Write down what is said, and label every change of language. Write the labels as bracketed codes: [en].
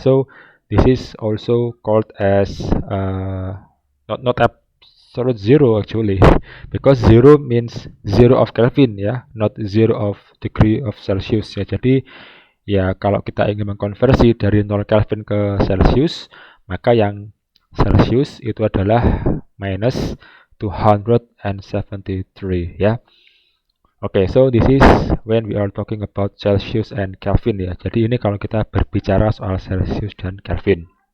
[en] So this is also called as not absolute zero actually, because zero means zero of Kelvin ya, not zero of degree of Celsius ya. [id] Jadi ya kalau kita ingin mengkonversi dari 0 Kelvin ke Celsius, maka yang Celsius itu adalah minus 273 ya. [en] Oke, so this is when we are talking about Celsius and Kelvin ya. [id] Jadi ini kalau kita berbicara soal Celsius dan Kelvin.